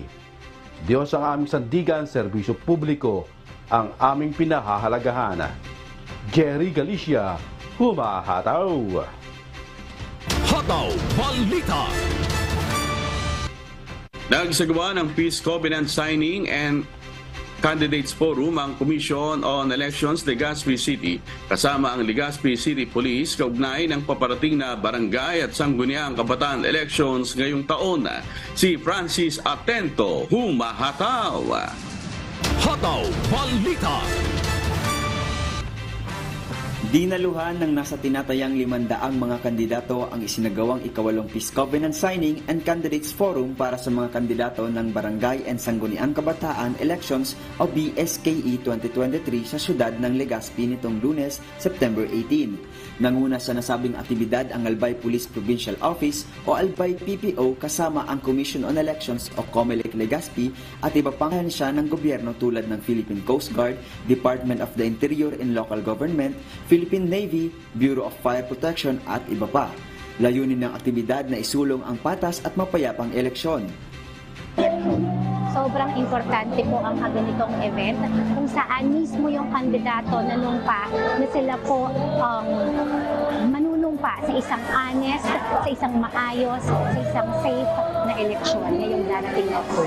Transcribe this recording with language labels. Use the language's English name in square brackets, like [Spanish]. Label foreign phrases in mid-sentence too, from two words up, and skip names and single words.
[Filipino] Diyos ang aming sandigan, serbisyo publiko ang aming pinahahalagahan. Jerry Galicia, humahataw. Hataw Balita. Nagsagawa ng Peace Covenant Signing and Candidates Forum ang Commission on Elections Legazpi City kasama ang Legazpi City Police kaugnay ng paparating na barangay at sangguniang kabataan elections ngayong taon. Si Francis Atento, humahataw. Hataw Balita. Dinaluhan ng nasa tinatayang 500 mga kandidato ang isinagawang ikawalong Peace Covenant Signing and Candidates Forum para sa mga kandidato ng Barangay and Sangguniang Kabataan Elections o BSKE 2023 sa siyudad ng Legazpi nitong Lunes, September 18. Nanguna sa nasabing aktibidad ang Albay Police Provincial Office o Albay PPO kasama ang Commission on Elections o COMELEC Legazpi at iba pang ahensya ng gobyerno tulad ng Philippine Coast Guard, Department of the Interior and Local Government, Philippine Navy, Bureau of Fire Protection at iba pa. Layunin ng aktibidad na isulong ang patas at mapayapang eleksyon. Sobrang importante po ang ganitong event kung saan mismo yung kandidato nanumpa na sila po manunumpa sa isang honest, sa isang maayos, sa isang safe na eleksyon ngayong darating na po.